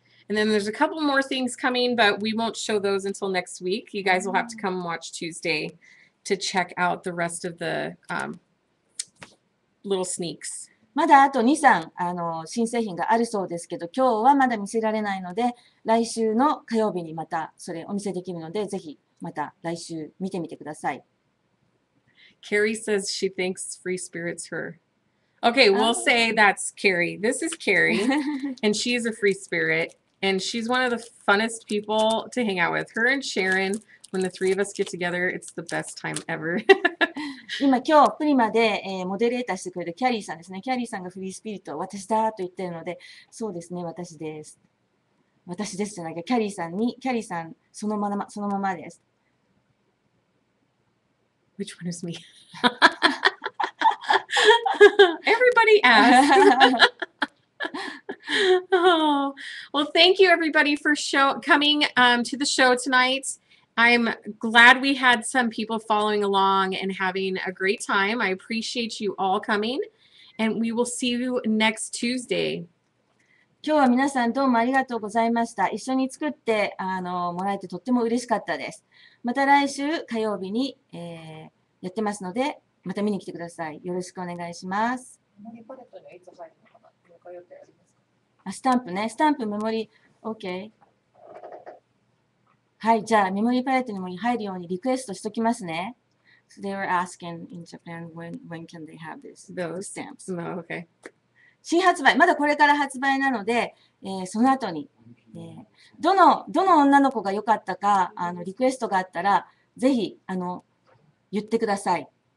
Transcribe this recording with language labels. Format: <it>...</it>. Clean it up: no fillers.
<en>And then there's a couple more things coming, but we won't show those until next week. You guys will have to come watch Tuesday to check out the rest of the little sneaks.</en> <ja>まだあと2、3、新製品があるそうですけど、今日はまだ見せられないので、来週の火曜日にまたそれお見せできるので、ぜひまた来週見てみてください。</ja> <en>Carrie says she thinks free spirit's her. Okay, we'll say that's Carrie. This is Carrie, and she's a free spirit, and she's one of the funnest people to hang out with. Her and Sharon, when the 3 of us get together, it's the best time ever.</en> <ja>今日プリマで、モデレーターしてくれるキャリーさんですね。キャリーさんがフリースピリット、私だと言ってるので、そうですね、私です。私ですじゃなきゃ、キャリーさん、そのままです。</ja> <en>Which one is me? Everybody asked. Oh, well, thank you everybody for coming to the show tonight. I'm glad we had some people following along and having a great time. I appreciate you all coming, and we will see you next Tuesday.</en> <ja>今日は皆さんどうもありがとうございました。一緒に作ってもらえてとっても嬉しかったです。また来週火曜日に、やってますので、また見に来てください。よろしくお願いします。メモリーパレットにはいつ入るのかな？入荷予定ありますか？スタンプね。スタンプ、メモリー、OK。はい、じゃあメモリーパレットにも入るようにリクエストしときますね。</ja> <en>So they were asking in Japan when can they have those stamps? No, okay.</en> <ja>新発売、まだこれから発売なので、その後に、どの女の子が良かったか、リクエストがあったら、ぜひ、言ってください。</ja>